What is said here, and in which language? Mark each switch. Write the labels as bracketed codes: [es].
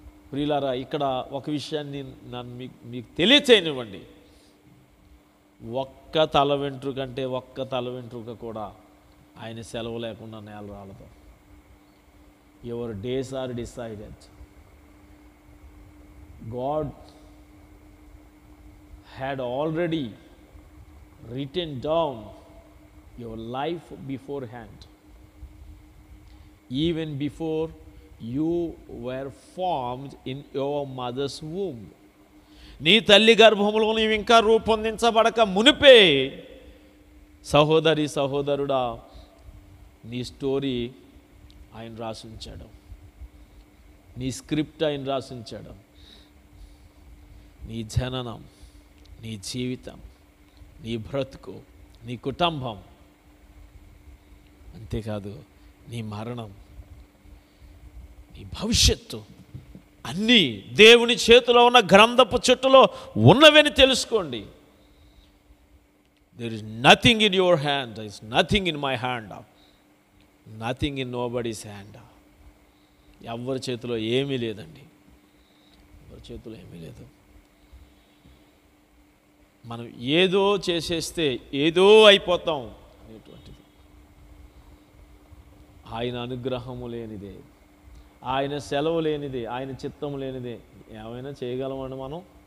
[te] ప్రియులారా, ఇక్కడ ఒక విషయాన్ని మీకు తెలియచేయనివ్వండి. ఒక్క తల వెంట్రుకంటే ఒక్క తల వెంట్రుక కూడా ఆయన సెలవు లేకుండా నేల రాలదు. [en] Your days are decided. God had already written down your life beforehand, even before you were formed in your mother's womb. [te] నీ తల్లి గర్భములో నీవు ఇంకా రూపొందించబడక మునిపే, సహోదరి సహోదరుడా, నీ స్టోరీ ఆయన రాసించాడు, నీ స్క్రిప్ట్ ఆయన రాసించాడు. నీ జననం, నీ జీవితం, నీ బ్రతుకు, నీ కుటుంబం, అంతేకాదు నీ మరణం, నీ భవిష్యత్తు అన్నీ దేవుని చేతిలో ఉన్న గ్రంథపు చెట్టులో ఉన్నవని తెలుసుకోండి. [en] There is nothing in your hand, there is nothing in my hand, nothing in nobody's hand. [te] ఎవరి చేతిలో ఏమీ లేదండి, ఎవరి చేతిలో ఏమీ లేదు. మనం ఏదో చేసేస్తే ఏదో అయిపోతాం అనేటువంటిది ఆయన అనుగ్రహము లేనిదే, ఆయన సెలవు లేనిదే, ఆయన చిత్తము లేనిదే ఏమైనా చేయగలమండి మనం?